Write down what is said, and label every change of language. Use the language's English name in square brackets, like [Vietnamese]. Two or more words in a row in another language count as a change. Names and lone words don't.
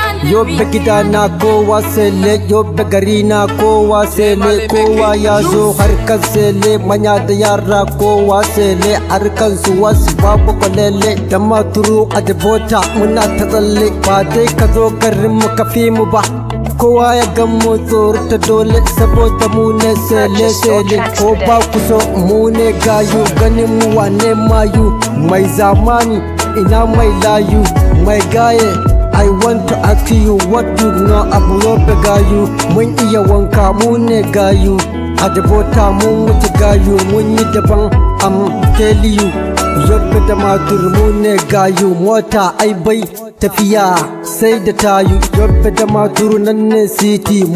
[Hausa] Yobe gida na kowa sele, Yobe gari na kowa sele, kowa ya zo harkar sele, manya da yara kowa sele, harkar su wasu babu kwalele, da Maturu a Debota muna ta tsalle, ba dai ka zo garin mu ka fi mu ba. Kowa ya gan mu tsoro ta dole, saboda mu ne sele sele, ko ba ku so mu ne gayu, ganin mu wane mayu, mai zamani ina mai layu, mai gaye. [English] I want to ask you what you know about Yobe gayu. [Hausa] Mun iya wanka, mu ne gayu. A Debota mun wuce gayu, mun yi daban, [English] I'm tell you. [Hausa] Yobe da Maturu mu ne gayu, mota ai bai tafiya sai da tayu. Yobe da Maturu nan ne city, mu